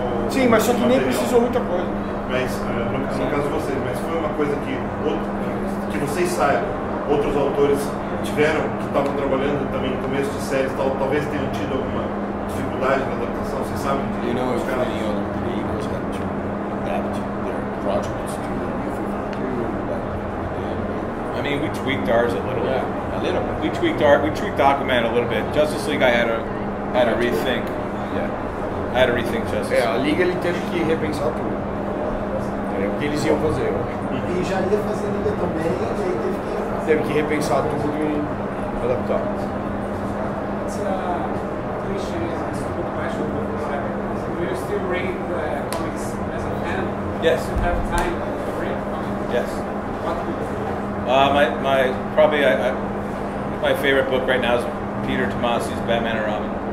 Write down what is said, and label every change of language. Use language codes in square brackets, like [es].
[pt] Sim, mas só que nem precisou muita coisa. Mas, no caso de vocês, mas foi uma coisa que vocês saibam, outros autores tiveram, que estavam trabalhando também no começo de séries, talvez tenham tido alguma dificuldade na adaptação, vocês sabem? [en] You know, if any other creators had to adapt their projects to the new 52, like we did. I mean, we tweaked ours a little bit. Yeah, a little bit. We tweaked Aquaman a little bit. Justice League, I had to rethink. Yeah. I had to rethink Justice. [pt] A Liga ele teve que repensar tudo. O que eles iam fazer. E já ia fazer Liga também, e aí teve que repensar tudo e adaptar. [en] It's a cliche, it's a good question. Do you still read comics as a fan? Yes. Do you have time to read comics? Yes. What book? My favorite book right now is Peter Tomasi's Batman and Robin.